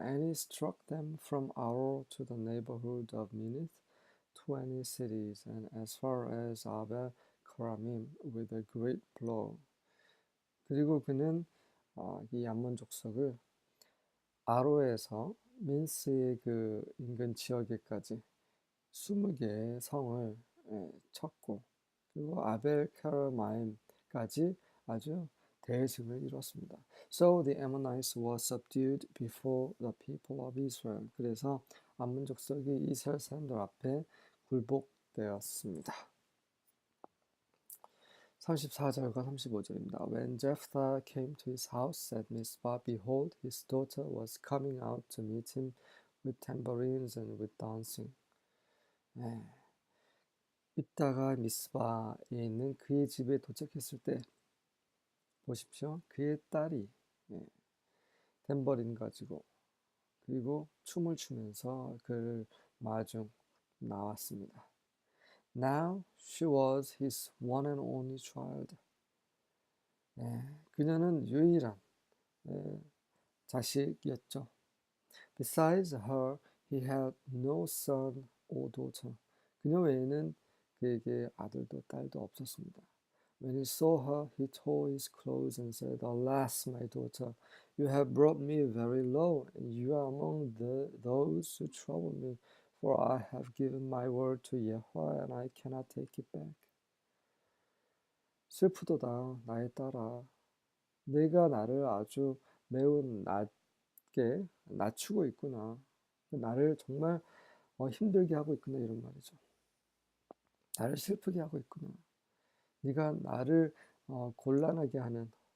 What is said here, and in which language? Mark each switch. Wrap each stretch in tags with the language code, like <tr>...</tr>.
<en>And he struck them from Aroer to the neighborhood of Minnith, 20 cities, and as far as Abel Keramim with a great blow.</en> <ko>그리고 그는 이 암몬 족속을 아로에서 민스의 그 인근 지역에까지 20개의 성을 쳤고 그리고 아벨 카르마임까지 아주 대승을 이뤘습니다.</ko> <en>So the Ammonites were subdued before the people of Israel.</en> <ko>그래서 암몬 족속이 이스라엘 사람들 앞에 굴복되었습니다. 34절과 35절입니다.</ko> <en>When Jephthah came to his house at Mizpah, behold, his daughter was coming out to meet him with tambourines and with dancing.</en> <ko>입다가 미스바에 있는 그의 집에 도착했을 때 보십시오. 그의 딸이 탬버린 가지고 그리고 춤을 추면서 그를 마중 나왔습니다.</ko> <en>Now she was his one and only child.</en> <ko>그녀는 유일한 자식이었죠.</ko> <en>Besides her, he had no son or daughter.</en> <ko>그녀 외에는 그에게 아들도 딸도 없었습니다.</ko> <en>When he saw her, he tore his clothes and said, Alas, my daughter, you have brought me very low, and you are among those who trouble me, for I have given my word to Yahweh, and I cannot take it back.</en> <ko>슬프도다, 나의 딸아. 내가 나를 아주 매우 낮게 낮추고 있구나. 나를 정말 힘들게 하고 있구나 이런 말이죠. 나를 슬프게 하고 있구나. 네가 나를 곤란하게 하는</ko>